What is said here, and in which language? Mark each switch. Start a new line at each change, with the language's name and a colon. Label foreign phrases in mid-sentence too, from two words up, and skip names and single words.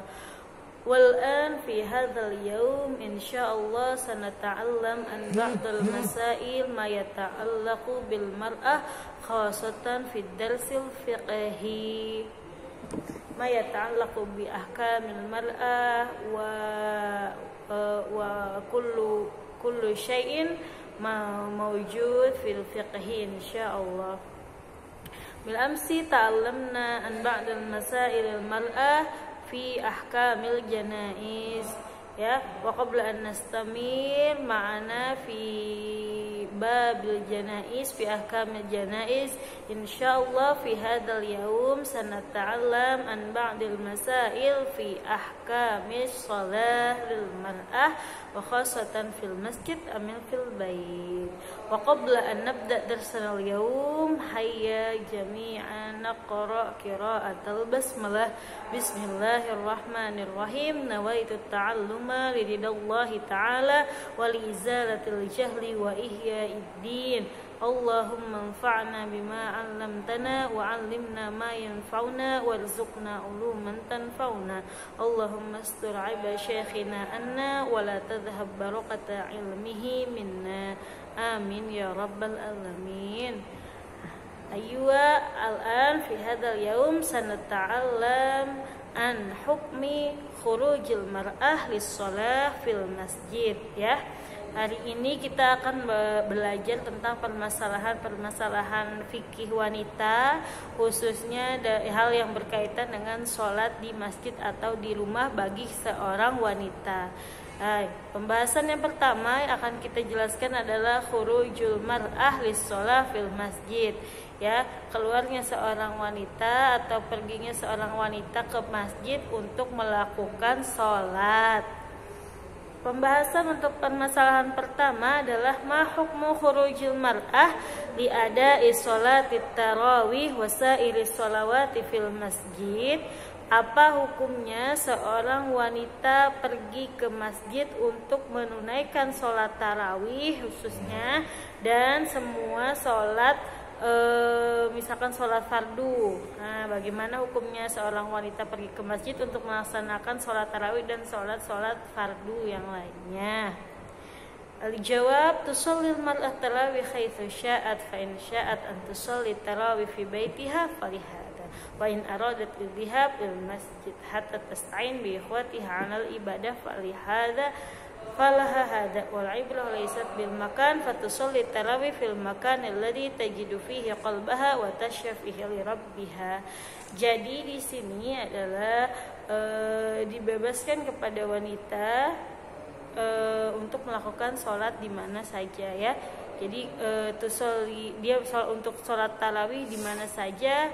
Arabic: والآن في هذا اليوم إن شاء الله سنتعلم عن بعض المسائل ما يتعلق بالمرأة خاصة في درس الفقه ما يتعلق بأحكام المرأة وكل شيء ما موجود في الفقه إن شاء الله. بالأمس تعلمنا عن بعض مسائل المرأة في أحكام الجنائز، يا، وقبل أن نستمر معنا في باب الجنائز في أحكام الجنائز إن شاء الله في هذا اليوم سنتعلم عن بعض المسائل في أحكام الصلاة للمرأة وخاصة في المسجد أم في البيت. وقبل أن نبدأ درسنا اليوم هيا جميعا نقرأ قراءة البسملة. بسم الله الرحمن الرحيم. نويت تعلم لله تعالى ولإزالة الجهل وإحياء الدين. اللهم انفعنا بما علمتنا وعلمنا ما ينفعنا وارزقنا علوما تنفعنا. اللهم استر عيب شيخنا عنا ولا تذهب بركة علمه منا. آمين يا رب العالمين. أيوه الآن في هذا اليوم سنتعلم عن حكم خروج المرأة للصلاة في المسجد, ya.
Indonesian: Hari ini kita akan belajar tentang permasalahan fikih wanita, khususnya hal yang berkaitan dengan sholat di masjid atau di rumah bagi seorang wanita. Pembahasan yang pertama yang akan kita jelaskan adalah
Arabic: خروج المرأة للصلاة في المسجد,
Indonesian: ya, keluarnya seorang wanita atau perginya seorang wanita ke masjid untuk melakukan sholat. Pembahasan untuk permasalahan pertama adalah
Arabic: ما حكم خروج المرأة لأداء صلاة التراويح وسائر الصلوات في المسجد.
Indonesian: Apa hukumnya seorang wanita pergi ke masjid untuk menunaikan sholat tarawih khususnya dan semua sholat, misalkan sholat fardu. Nah, bagaimana hukumnya seorang wanita pergi ke masjid untuk melaksanakan sholat tarawih dan sholat fardu yang lainnya?
Arabic: Al-jawab, تصلي المرأة التراويح حيث شاءت, فإن شاءت أن تصلي التراويح في بيتها فلها ذا وإن أرادت الذهاب إلى المسجد حتى تستعين بإخوتها على العبادة فلها ذا فلها هذا والعبرة ليست بالمكان فتصلي التراويح في المكان الذي تجد فيه قلبها وتصفيه لربها.
Indonesian: Jadi di sini adalah dibebaskan kepada wanita untuk melakukan sholat di mana saja, ya. Jadi dia untuk sholat tarawih di mana saja.